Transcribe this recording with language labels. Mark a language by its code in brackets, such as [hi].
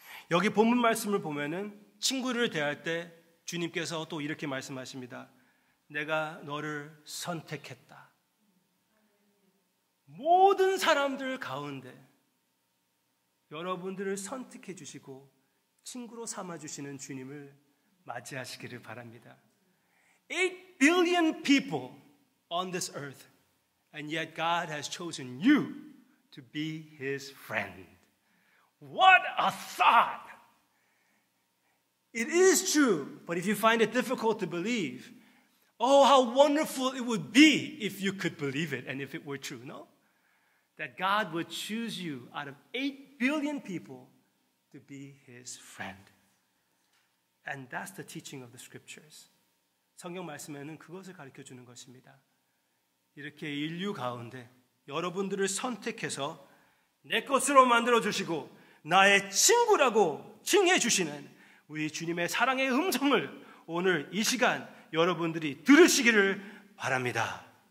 [ko] 여기 본문 말씀을 보면은 친구를 대할 때 주님께서 또 이렇게 말씀하십니다. 내가 너를 선택했다. 모든 사람들 가운데 여러분들을 선택해 주시고 친구로 삼아 주시는 주님을 맞이하시기를 바랍니다. [en] 8 billion people on this earth, and yet God has chosen you to be His friend. What a thought! It is true, but if you find it difficult to believe, oh, how wonderful it would be if you could believe it and if it were true, no? That God would choose you out of 8 billion people to be His friend. And that's the teaching of the scriptures. [ko] 성경 말씀에는 그것을 가르쳐 주는 것입니다. 이렇게 인류 가운데 여러분들을 선택해서 내 것으로 만들어 주시고 나의 친구라고 칭해 주시는 우리 주님의 사랑의 음성을 오늘 이 시간 여러분들이 들으시기를 바랍니다.